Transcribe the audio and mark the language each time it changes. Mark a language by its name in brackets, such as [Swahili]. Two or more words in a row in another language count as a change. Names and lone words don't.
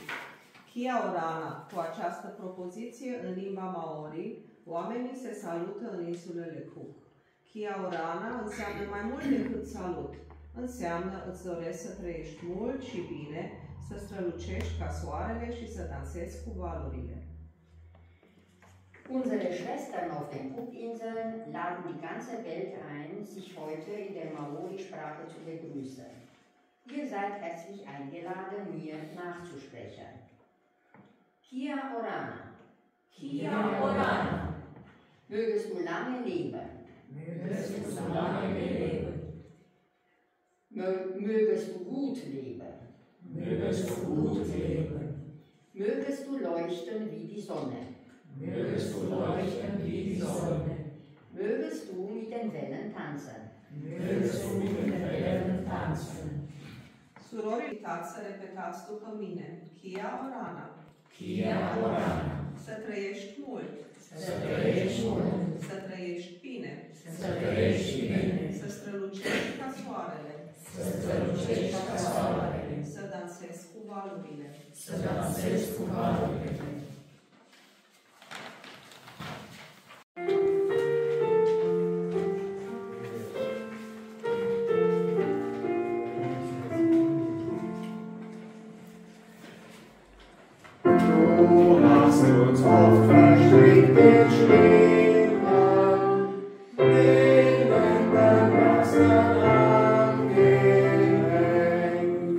[Māori] Kia Orana, [Romanian] cu această propoziție în limba Maori, oamenii se salută în insulele Cook. [Māori] Kia Orana [Romanian] înseamnă mai mult decât salut. Înseamnă îți doresc să trăiești mult și bine, să strălucești ca soarele și să dansezi cu valurile. [German] Unsere Schwestern auf den Cookinseln laden die ganze Welt ein, sich heute in der Maori-Sprache zu begrüßen. Ihr seid herzlich eingeladen, mir nachzusprechen. [Māori] Kia Orana. Kia Orana. [German] Mögest du lange leben. Mögest du lange leben. Mögest du gut leben. Mögest du gut leben. Mögest du leuchten wie die Sonne. Mögest du leuchten wie die Sonne. Mögest du mit den Wellen tanzen. Mögest du mit den Wellen tanzen. [Romanian] Surori, invitați să repetați după mine. [Māori] Kia Orana. Kia Orana. [Romanian] Să trăiești mult. Să trăiești mult. Să trăiești bine. Să trăiești bine. Să strălucești ca soarele. Să strălucești ca soarele. Să dansezi cu valurile. Să dansezi cu valurile. [German] Du hast uns oft verstrickt in Schlingen, denen beim Wasser angehängt.